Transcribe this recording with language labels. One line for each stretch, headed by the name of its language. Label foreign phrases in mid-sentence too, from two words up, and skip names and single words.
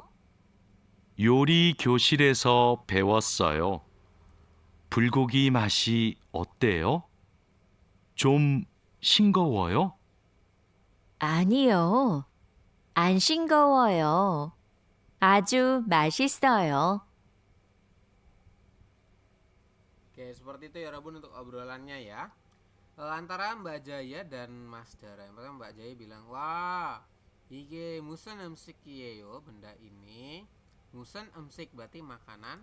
Korean: 요리 교실에서 배웠어요. 불고기 맛이 어때요? 좀 싱거워요? 아니요, 안 싱거워요. 아주 맛있어요.
Indonesian: Oke, seperti itu ya Robun untuk obrolannya ya. Antara Mbak Jaya dan Mas Dara. Yang pertama Mbak Jaya bilang, wah,
Korean: 이게 무슨 음식요,
Indonesian: benda ini.
Korean: 무슨 음식
Indonesian: berarti makanan.